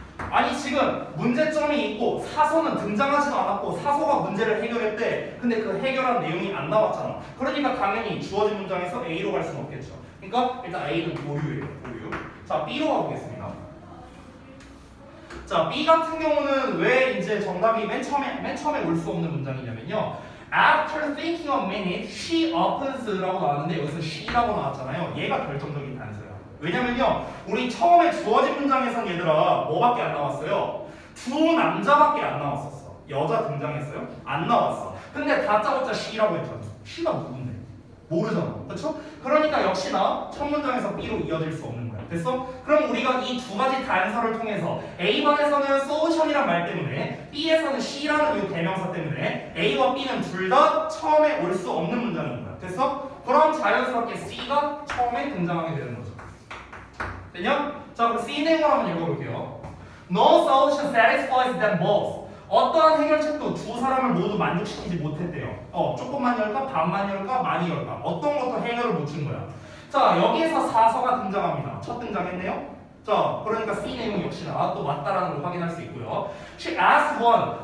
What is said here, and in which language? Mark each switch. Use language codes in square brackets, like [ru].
[ko] 아니 지금 문제점이 있고 사서는 등장하지도 않았고 사서가 문제를 해결했대. 근데 그 해결한 내용이 안 나왔잖아. 그러니까 당연히 주어진 문장에서 A로 갈 수는 없겠죠. 그러니까 일단 A는 보유예요. 보유. 자, B로 가보겠습니다. 자, B 같은 경우는 왜 이제 정답이 맨 처음에 올 수 없는 문장이냐면요. [en] After thinking a minute, she opens라고 [ko] 나왔는데 여기서 she라고 나왔잖아요. 얘가 결정적인 단서야. 왜냐면요, 우리 처음에 주어진 문장에선 얘들아 뭐밖에 안 나왔어요? 두 남자밖에 안 나왔었어. 여자 등장했어요? 안 나왔어. 근데 다짜고짜 she라고 했잖아. she가 누군데? 모르잖아. 그렇죠? 그러니까 역시나 첫 문장에서 B로 이어질 수 없는 거야. 됐어? 그럼 우리가 이 두 가지 단서를 통해서 A반에서는 solution이란 말 때문에 B에서는 C라는 이 대명사 때문에 A와 B는 둘 다 처음에 올 수 없는 문장인 거야. 됐어? 그럼 자연스럽게 C가 처음에 등장하게 되는 거죠. 됐냐? 자, 그럼 C 내용을 한번 읽어볼게요. [en] No solution satisfies them both. [ko] 어떠한 해결책도 두 사람을 모두 만족시키지 못했대요. 조금만 열까? 반만 열까? 많이 열까? 어떤 것도 해결을 못 준 거야. 자, 여기에서 사서가 등장합니다. 첫 등장했네요. 자, 그러니까 C 내용 역시나 또 맞다라는 걸 확인할 수 있고요. [en] She asked one.